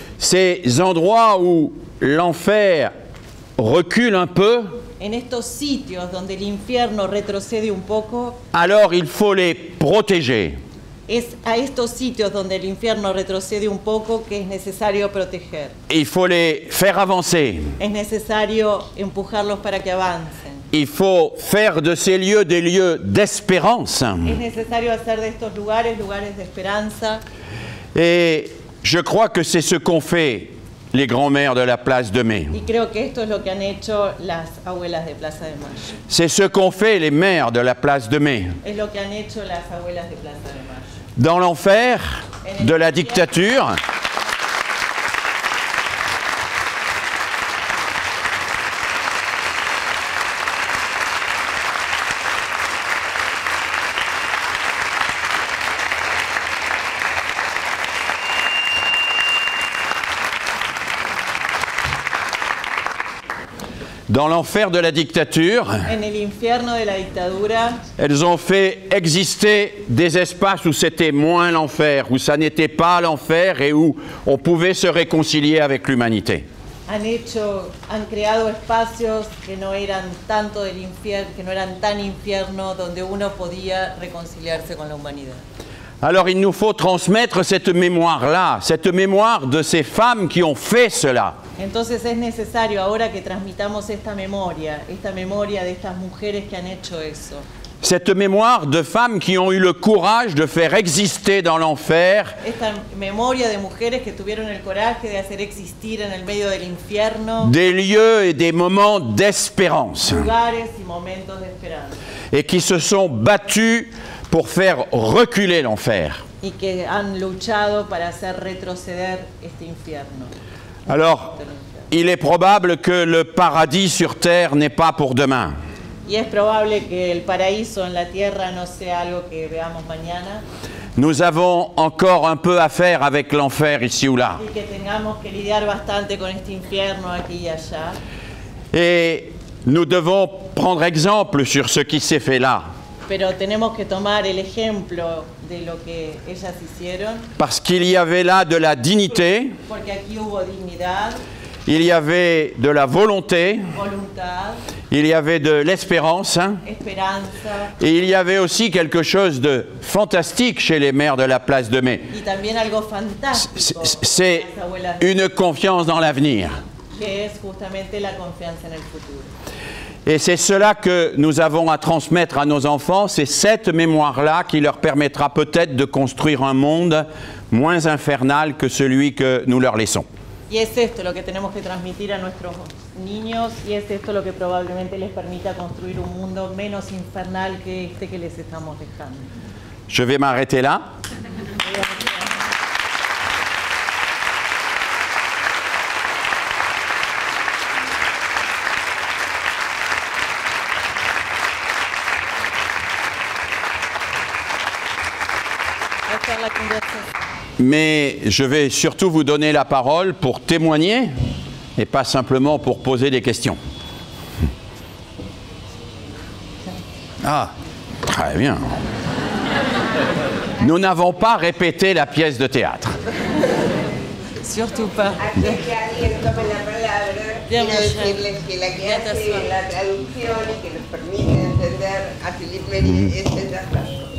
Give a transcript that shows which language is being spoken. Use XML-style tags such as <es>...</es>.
<fr>ces endroits où l'enfer recule un peu,</fr> <es>en estos sitios donde el infierno retrocede un poco,</es> <fr>alors il faut les protéger.</fr> <es>es a estos sitios donde el infierno retrocede un poco que es necesario proteger.</es> <fr>Il faut les faire avancer.</fr> <es>Es necesario empujarlos para que avancen.</es> <fr>Il faut faire de ces lieux des lieux d'espérance.</fr> <es>Es necesario hacer de estos lugares lugares de esperanza.</es> <fr>Et je crois que c'est ce qu'ont fait les grands-mères de la place de Mai.</fr> <es>Y creo que esto es lo que han hecho las abuelas de Plaza de Mayo.</es> <fr>C'est ce qu'ont fait les mères de la place de Mai.</fr> <es>Es lo que han hecho las abuelas de Plaza de Mayo.</es> <fr>Dans l'enfer de la dictature, dans l'enfer de la dictature,</fr> <es>En el infierno de la dictadura,</es> <fr>elles ont fait exister des espaces où c'était moins l'enfer, où ça n'était pas l'enfer et où on pouvait se réconcilier avec l'humanité.</fr> <es>han creado espacios que no eran tanto del infierno, que no eran tan infierno, donde uno podía reconciliarse con la humanidad.</es> <fr>Alors il nous faut transmettre cette mémoire-là, cette mémoire de ces femmes qui ont fait cela.</fr> <es>Entonces es necesario ahora que transmitamos esta memoria de estas mujeres que han hecho eso.</es> <fr>Cette mémoire de femmes qui ont eu le courage de faire exister dans l'enfer</fr> <es>Esta memoria de mujeres que tuvieron el coraje de hacer existir en el medio del infierno</es> <fr>des lieux et des moments d'espérance</fr> <es>lugares y momentos de esperanza.</es> <fr>et qui se sont battues pour faire reculer l'enfer.</fr> <es>Y que han luchado para hacer retroceder este infierno.</es> <fr>Alors, il est probable que le paradis sur terre n'est pas pour demain.</fr> <es>Y es probable que el paraíso en la tierra no sea algo que veamos mañana.</es> <fr>Nous avons encore un peu à faire avec l'enfer ici ou là.</fr> <es>Y que tengamos que lidiar bastante con este infierno aquí y allá.</es> <fr>Et nous devons prendre exemple sur ce qui s'est fait là.</fr> <es>Pero tenemos que tomar el ejemplo de lo que ellas hicieron.</es> <fr>Parce qu'il y avait là de la dignité,</fr> <es>Porque aquí hubo dignidad,</es> <fr>il y avait de la volonté,</fr> <es>voluntad,</es> <fr>il y avait de l'espérance,</fr> <es>esperanza</es> <fr>et il y avait aussi quelque chose de fantastique chez les mères de la place de Mai.</fr> <es>y también algo fantástico.</es> <fr>C'est</fr> <es>Las abuelas,</es> <fr>une confiance dans l'avenir.</fr> <es>que es justamente la confianza en el futuro.</es> <fr>Et c'est cela que nous avons à transmettre à nos enfants, c'est cette mémoire-là qui leur permettra peut-être de construire un monde moins infernal que celui que nous leur laissons.</fr> <es>Y es esto lo que tenemos que transmitir a nuestros niños y es esto lo que probablemente les permita construir un mundo menos infernal que este que les estamos dejando.</es> <fr>Je vais m'arrêter là.</fr> <es>Esta es la conversación.</es> <fr>Mais je vais surtout vous donner la parole pour témoigner et pas simplement pour poser des questions. Ah, très bien. Nous n'avons pas répété la pièce de théâtre. Surtout pas.</fr> <es>Antes que alguien tome la palabra, Bien, quiero mujer. decirles que la que Ya te hace suena. la traducción y que nos permite entender a Philippe Meri es César Blasco.</es>